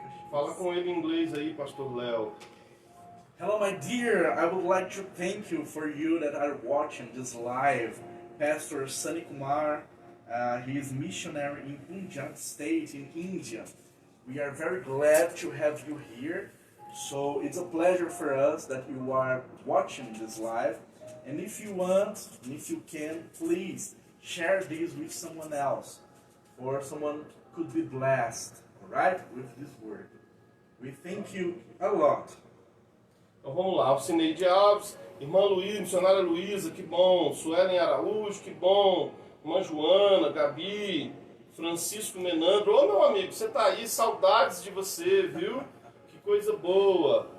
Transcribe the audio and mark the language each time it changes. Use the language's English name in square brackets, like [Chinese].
[Portuguese] Fala com ele em inglês aí, pastor Léo. [English] Hello, my dear. I would like to thank you for you that are watching this live. Pastor Sunny Kumar, he is missionary in Punjab state in India. We are very glad to have you here. So it's a pleasure for us that you are watching this live. And if you want, and if you can, please share this with someone else. Or someone could be blessed, right, with this word. We thank you a lot. [Portuguese] Então vamos lá, Alcineide Alves, irmã Luísa, missionária Luísa, que bom. Suelen Araújo, que bom. Irmã Joana, Gabi, Francisco Menandro. Ô meu amigo, você tá aí, saudades de você, viu? Que coisa boa.